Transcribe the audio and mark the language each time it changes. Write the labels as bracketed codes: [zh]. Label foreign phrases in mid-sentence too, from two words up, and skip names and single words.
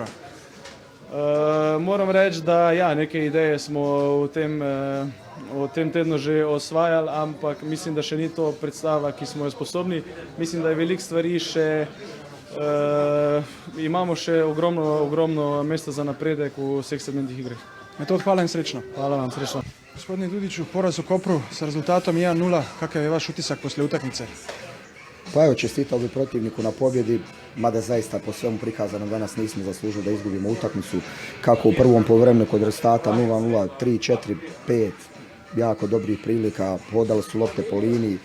[sl] Moram reči, da ja, neke ideje smo v tem tednu že osvajali, ampak mislim, da še ni to predstava, ki smo jo sposobni. Mislim, da je veliko stvari še, imamo še ogromno mesta za napredek v vseh segmentih igre. Metod, hvala in srečno. Hvala vam, srečno. [bs] Gospodine Dudiću, poraz u Kopru sa rezultatom 1-0, kakav je vaš utisak poslije utakmice? Pa evo, čestitao bi protivniku na pobjedi, mada zaista po svemu prikazanom danas nismo zaslužili da izgubimo utakmicu. Kako u prvom poluvremenu kod rezultata 0-0, 3, 4, 5, jako dobrih prilika, hodali su lopte po liniji.